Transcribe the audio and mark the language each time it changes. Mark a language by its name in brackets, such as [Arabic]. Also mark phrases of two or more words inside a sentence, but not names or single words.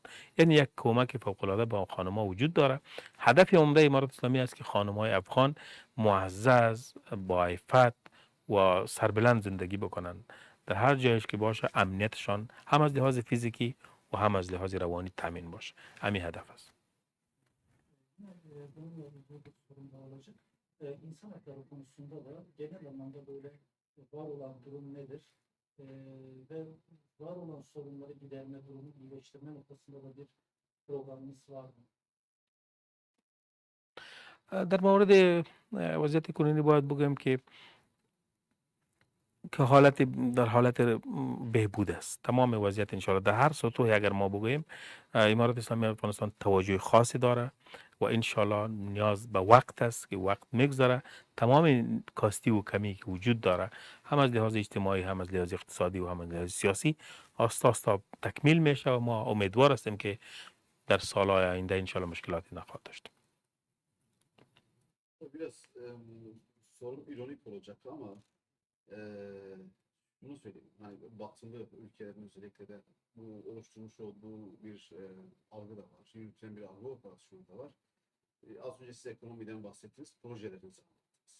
[Persian] یعنی یک کمک فوق العاده به خانم ها وجود داره. هدف عمده امارات اسلامی است که خانم های افغان معزز، با عفت و سربلند زندگی بکنن، در هر جایش که باشه امنیتشان هم از لحاظ فیزیکی و هم از لحاظ روانی تامین باشه. همین هدف است. [Turkish] Bununla ilgili bir sorun daha olacak. İnsan hakları konusunda da genel anlamda böyle var olan durum nedir? Ve var olan sorunları giderme, durumu iyileştirme noktasında da bir programımız var mı? [Persian] در مورد وضعیت کنونی باید بگم که حالت در حالت بهبود است. تمام وضعیت [Arabic] انشاءالله [Persian] در هر سطوحی اگر ما بگوییم امارات اسلامی افغانستان توجه خاصی داره و [Arabic] انشاءالله [Persian] نیاز به وقت است که وقت میگذره. تمام کاستی و کمی که وجود داره هم از لحاظ اجتماعی، هم از لحاظ اقتصادی و هم از لحاظ سیاسی آستا آستا تکمیل میشه و ما امیدوار هستیم که در سالهای آینده [Arabic] انشاءالله [Persian] مشکلاتی نخواهد داشت. [Turkish] Biraz sorum ironik olacak ama bunu söyleyeyim. Hani batılı ülkelerin özellikle de bu oluşturmuş olduğu bir algı da var. Yürütülen bir algı operasyonu da var. Az önce siz ekonomiden bahsettiniz, projelerinizi anlattınız.